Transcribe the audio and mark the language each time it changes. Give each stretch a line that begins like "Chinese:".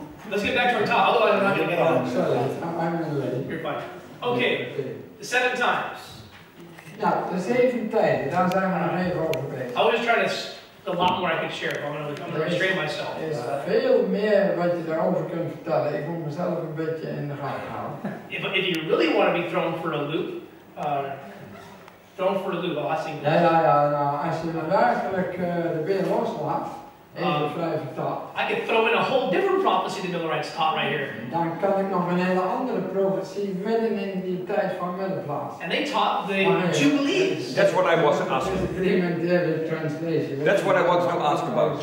English: Let's get back to our topic, otherwise I'm not going to get on. Sorry, I'm late. You're fine. Okay, the 7 times.
Dutch: Nou, de 7 tijden, daar zijn we nog even over bezig.
English: I was just trying to, a lot more I could share, but I'm going to restrain myself.
Dutch: Er is veel meer wat je daarover kunt vertellen. Ik moet mezelf een beetje in de gaten houden.
English: If you really want to be thrown for a loop, well, I think.
Dutch: Ja, nou, als je dan werkelijk de beer loslaat, even vrij vertaald,
English: I could throw in a whole different prophecy the Millerites taught right here.
Dutch: dan kan ik nog een hele andere profetie midden in die tijd van middenplaats.
English: And they taught the Jubilees. That's what I was asking. Translation. That's what I wanted to ask about.